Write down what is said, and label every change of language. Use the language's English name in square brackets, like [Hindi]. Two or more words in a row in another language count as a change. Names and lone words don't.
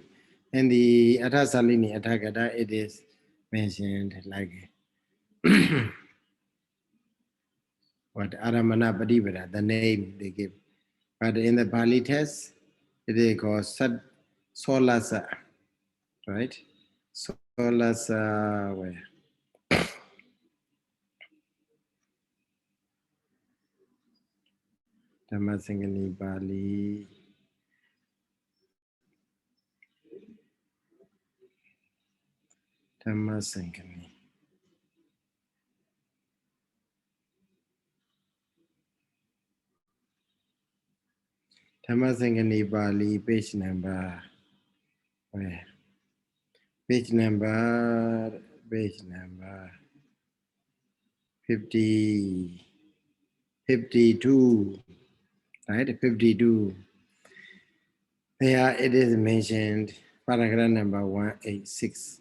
[English] And the Athasalini Athagata, it is mentioned like what Adhamana Piṭaka, the name they give. But in the Pali text, it is called soḷasa, right? Soḷasa, where? Dhammasaṅgaṇīpāḷi. Dhammasaṅgaṇī. Dhammasaṅgaṇīpāḻi, page number, where? Page number 52, right? 52. There it is mentioned, paragraph number 186.